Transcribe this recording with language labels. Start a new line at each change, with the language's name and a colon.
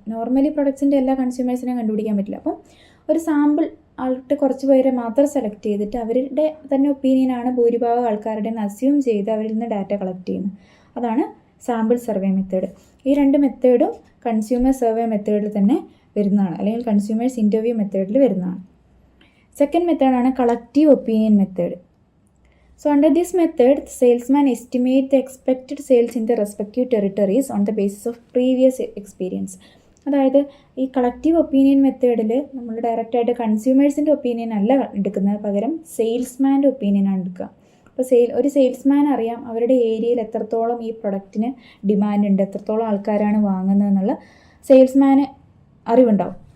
Malayalam: Normally പ്രൊഡക്ട്സിൻ്റെ എല്ലാ കൺസ്യൂമേഴ്സിനെയും കണ്ടുപിടിക്കാൻ പറ്റില്ല. അപ്പം ഒരു സാമ്പിൾ ആൾക്ക് കുറച്ച് പേരെ മാത്രം സെലക്ട് ചെയ്തിട്ട് അവരുടെ തന്നെ ഒപ്പീനിയനാണ് ഭൂരിഭാഗം ആൾക്കാരുടെ അസ്യൂം ചെയ്ത് അവരിൽ നിന്ന് ഡാറ്റ കളക്ട് ചെയ്യുന്നത്. അതാണ് സാമ്പിൾ സർവേ മെത്തേഡ്. ഈ 2 മെത്തേഡും കൺസ്യൂമർ സർവേ മെത്തേഡിൽ തന്നെ വരുന്നതാണ് അല്ലെങ്കിൽ കൺസ്യൂമേഴ്സ് ഇൻ്റർവ്യൂ മെത്തേഡിൽ വരുന്നതാണ്. സെക്കൻഡ് മെത്തേഡാണ് collective opinion method.
English: So under this method, the salesman estimate the expected sales in the respective territories on the basis of previous experience.
Malayalam: അതായത് ഈ കളക്റ്റീവ് ഒപ്പീനിയൻ മെത്തേഡിൽ നമ്മൾ ഡയറക്റ്റായിട്ട് കൺസ്യൂമേഴ്സിൻ്റെ ഒപ്പീനിയൻ അല്ല എടുക്കുന്നത്, പകരം സെയിൽസ്മാൻ്റെ ഒപ്പീനിയനാണ് എടുക്കുക. അപ്പോൾ ഒരു സെയിൽസ്മാൻ അറിയാം അവരുടെ ഏരിയയിൽ എത്രത്തോളം ഈ പ്രൊഡക്റ്റിന് ഡിമാൻഡ് ഉണ്ട്, എത്രത്തോളം ആൾക്കാരാണ് വാങ്ങുന്നത് എന്നുള്ള സെയിൽസ്മാന് അറിവുണ്ടാവും.